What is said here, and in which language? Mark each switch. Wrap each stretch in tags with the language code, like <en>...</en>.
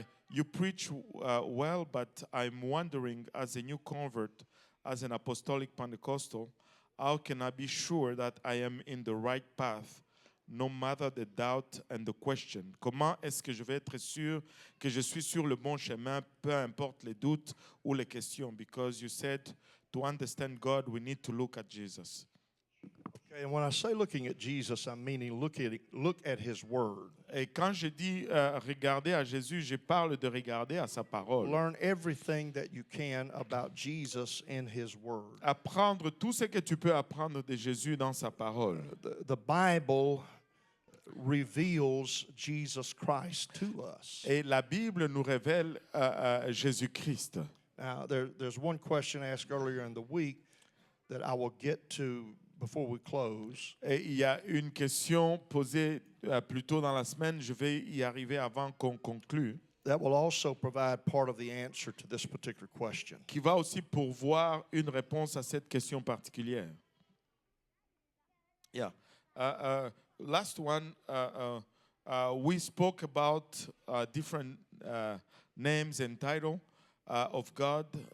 <en>You preach well, but I'm wondering, as a new convert, as an apostolic Pentecostal, how can I be sure that I am in the right path, no matter the doubt and the question?</en> <fr>Comment est-ce que je vais être sûr que je suis sur le bon chemin, peu importe les doutes ou les questions?</fr> <en>Because you said to understand God, we need to look at Jesus. Okay, and when I say looking at Jesus, I'm meaning look at His Word.</en> <fr>Et quand je dis regarder à Jésus, je parle de regarder à sa parole.</fr> <en>Learn everything that you can about Jesus in His Word.</en> <fr>Apprendre tout ce que tu peux apprendre de Jésus dans sa parole.</fr> <en>The Bible reveals Jesus Christ to us.</en> <fr>Et la Bible nous révèle Jésus-Christ.</fr> <en>Now, there's one question asked earlier in the week that I will get to before we close.</en> <fr>Et il y a une question posée plus tôt dans la semaine, je vais y arriver avant qu'on conclue,</fr> <en>That will also provide part of the answer to this particular question.</en> <fr>qui va aussi pourvoir une réponse à cette question particulière.</fr> <en>Yeah. Last one, we spoke about different names and title of God.</en>